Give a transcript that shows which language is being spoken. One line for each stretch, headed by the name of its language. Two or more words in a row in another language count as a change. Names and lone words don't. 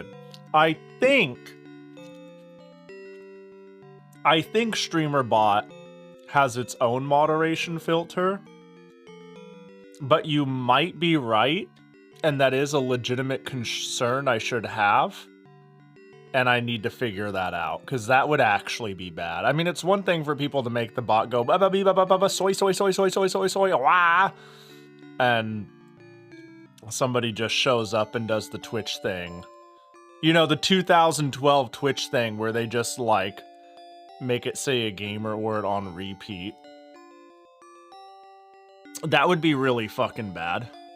English: I think StreamerBot has its own moderation filter. But you might be right, and that is a legitimate concern I should have. And I need to figure that out, because that would actually be bad. I mean, it's one thing for people to make the bot go, ba ba ba ba ba ba soy, soy, soy, soy, soy, soy, soy, wah! And somebody just shows up and does the Twitch thing. You know, the 2012 Twitch thing where they just, like, make it say a gamer word on repeat. That would be really fucking bad.